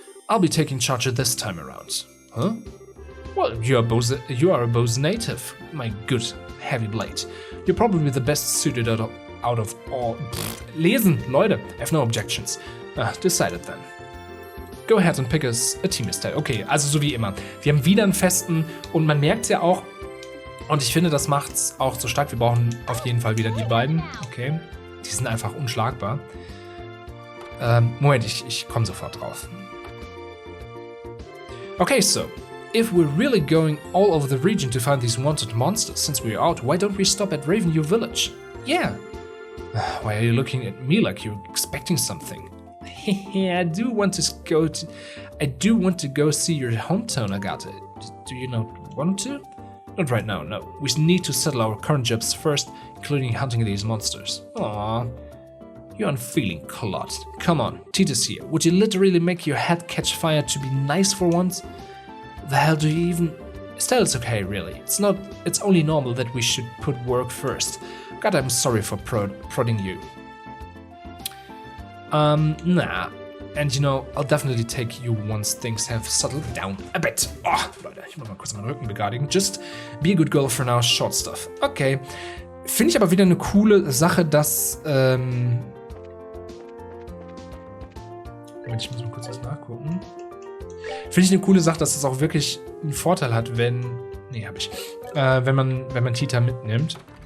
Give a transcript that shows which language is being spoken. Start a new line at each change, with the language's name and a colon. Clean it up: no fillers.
English: I'll be taking charge of this time around. Huh? Well, you are a Bose native, my good heavy blade. You're probably the best suited out of all.
German: Lesen, Leute,
English: I have no objections. Decided then. Go ahead and pick us a team instead.
German: Okay, also so wie immer. Wir haben wieder einen festen und man merkt ja auch, und ich finde, das macht's auch so stark. Wir brauchen auf jeden Fall wieder die beiden. Okay, die sind einfach unschlagbar. Moment, ich komme sofort drauf. Okay, so.
English: If we're really going all over the region to find these wanted monsters, since we're out, why don't we stop at Ravenview Village? Yeah. Why are you looking at me like you're expecting something? I do want to go see your hometown, Agatha. Do you not want to? Not right now, no. We need to settle our current jobs first, including hunting these monsters. Aww. You're unfeeling, Claude. Come on, Tita's here. Would you literally make your head catch fire to be nice for once? The hell do you even... Still, it's okay, really. It's only normal that we should put work first. God, I'm sorry for prodding you. Nah. And you know, I'll definitely take you once things have settled down a bit.
German: Oh, Leute, ich muss mal kurz meinen Rücken begradigen.
English: Just be a good girl for now, short stuff. Okay.
German: Finde ich aber wieder eine coole Sache, dass, Moment, ich muss mal kurz was nachgucken. Finde ich eine coole Sache, dass es auch wirklich einen Vorteil hat, wenn man Tita mitnimmt.